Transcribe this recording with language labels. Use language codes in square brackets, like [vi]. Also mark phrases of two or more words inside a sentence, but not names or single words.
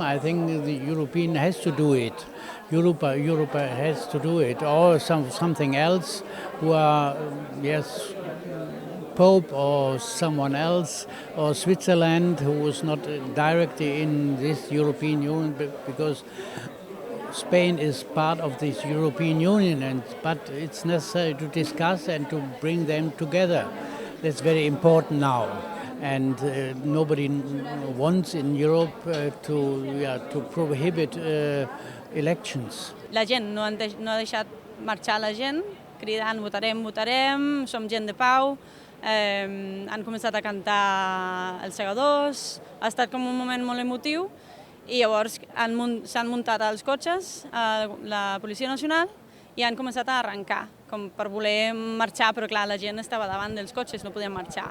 [en] I think the European has to do it. Europe has to do it, or something else, who are, Pope or someone else, or Switzerland, who was not directly in this European Union, because Spain is part of this European Union, but it's necessary to discuss and to bring them together. That's very important now. And nobody wants in Europe to prohibit elections. [ca] La gent no ha deixat marxar la gent, cridant votarem, votarem, som gent de pau, han començat a cantar els segadors, ha estat com un moment molt emotiu i llavors s'han muntat als cotxes la Policia Nacional i han començat a arrencar, com per voler marxar, però clar, la gent estava davant dels cotxes, no podien marxar.